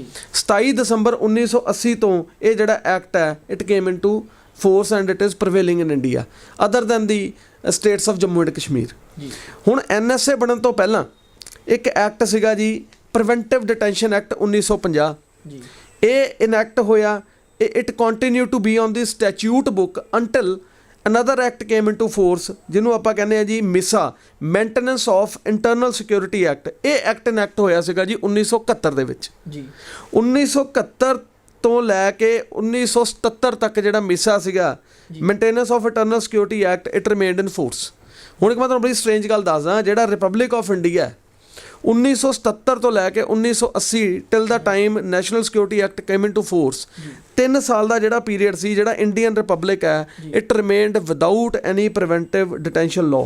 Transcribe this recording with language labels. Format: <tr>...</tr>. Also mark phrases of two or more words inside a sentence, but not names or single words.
<pa>27 ਦਸੰਬਰ 1980 ਤੋਂ ਇਹ ਜਿਹੜਾ ਐਕਟ ਹੈ</pa> <en>it came into force and it is prevailing in India other than the states of Jammu and Kashmir ਜੀ।</en> <pa>ਹੁਣ NSA ਬਣਨ ਤੋਂ ਪਹਿਲਾਂ ਇੱਕ ਐਕਟ ਸੀਗਾ ਜੀ ਪ੍ਰੀਵੈਂਟਿਵ ਡਿਟੈਂਸ਼ਨ ਐਕਟ 1950 ਜੀ। ਇਹ ਇਨੈਕਟ ਹੋਇਆ,</pa> <en>it continued to be on the statute book until another act came into force</en> <pa>ਜਿਹਨੂੰ ਆਪਾਂ ਕਹਿੰਦੇ ਹਾਂ ਜੀ</pa> <en>MISA, Maintenance of Internal Security Act।</en> <pa>ਇਹ ਐਕਟ ਇਨੈਕਟ ਹੋਇਆ ਸੀਗਾ ਜੀ 1971 ਦੇ ਵਿੱਚ ਜੀ। 1971 ਤੋਂ ਲੈ ਕੇ 1977 ਤੱਕ ਜਿਹੜਾ MISA ਸੀਗਾ Maintenance of Internal Security Act,</pa> <en>it remained in force।</en> <pa>ਹੁਣ ਇੱਕ ਮੈਂ ਤੁਹਾਨੂੰ ਬੜੀ ਸਟਰੇਂਜ ਗੱਲ ਦੱਸਦਾ, ਜਿਹੜਾ ਰਿਪਬਲਿਕ ਆਫ ਇੰਡੀਆ 1977 ਤੋਂ ਲੈ ਕੇ 1980</pa> <en>till the time National Security Act came into force,</en> <pa>3 ਸਾਲ ਦਾ ਜਿਹੜਾ ਪੀਰੀਅਡ ਸੀ ਜਿਹੜਾ ਇੰਡੀਅਨ ਰਿਪਬਲਿਕ ਹੈ</pa> <en>it remained without any preventive detention law.</en>